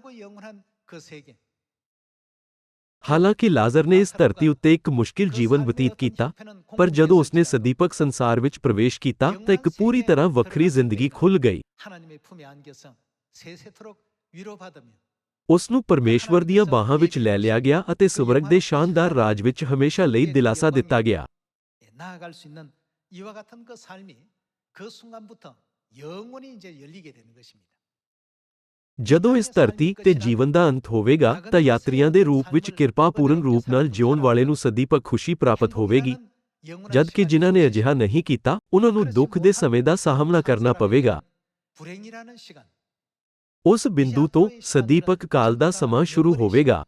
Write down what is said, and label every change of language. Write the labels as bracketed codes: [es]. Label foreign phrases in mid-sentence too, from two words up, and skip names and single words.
[pa] ਹਾਲਾਂਕਿ ਲਾਜ਼ਰ ਨੇ ਇਸ ਧਰਤੀ ਉੱਤੇ ਇੱਕ ਮੁਸ਼ਕਿਲ ਜੀਵਨ ਬਤੀਤ ਕੀਤਾ, ਪਰ ਜਦੋਂ ਉਸਨੇ ਸਦੀਪਕ ਸੰਸਾਰ ਵਿੱਚ ਪ੍ਰਵੇਸ਼ ਕੀਤਾ ਤਾਂ ਇੱਕ ਪੂਰੀ ਤਰ੍ਹਾਂ ਵੱਖਰੀ ਜ਼ਿੰਦਗੀ ਖੁੱਲ੍ਹ ਗਈ। ਉਸ ਨੂੰ ਪਰਮੇਸ਼ਵਰ ਦੀਆਂ ਬਾਹਾਂ ਵਿੱਚ ਲੈ ਲਿਆ ਗਿਆ ਅਤੇ ਸਵਰਗ ਦੇ ਸ਼ਾਨਦਾਰ ਰਾਜ ਵਿੱਚ ਹਮੇਸ਼ਾ ਲਈ ਦਿਲਾਸਾ ਦਿੱਤਾ ਗਿਆ। [ko] 이와 같은 그 삶이 그 순간부터 영원히 이제 열리게 되는 것입니다. [pa] ਜਦੋਂ ਇਸ ਧਰਤੀ ਤੇ ਜੀਵਨ ਦਾ ਅੰਤ ਹੋਵੇਗਾ ਤਾਂ ਯਾਤਰੀਆਂ ਦੇ ਰੂਪ ਵਿੱਚ ਕਿਰਪਾਪੂਰਨ ਰੂਪ ਨਾਲ ਜਿਉਣ ਵਾਲੇ ਨੂੰ ਸਦੀਪਕ ਖੁਸ਼ੀ ਪ੍ਰਾਪਤ ਹੋਵੇਗੀ, ਜਦ ਕਿ ਜਿਨ੍ਹਾਂ ਨੇ ਅਜਿਹਾ ਨਹੀਂ ਕੀਤਾ ਉਹਨਾਂ ਨੂੰ ਦੁੱਖ ਦੇ ਸਮੇਂ ਦਾ ਸਾਹਮਣਾ ਕਰਨਾ ਪਵੇਗਾ। ਉਸ ਬਿੰਦੂ ਤੋਂ ਸਦੀਪਕ ਕਾਲ ਦਾ ਸਮਾਂ ਸ਼ੁਰੂ ਹੋਵੇਗਾ।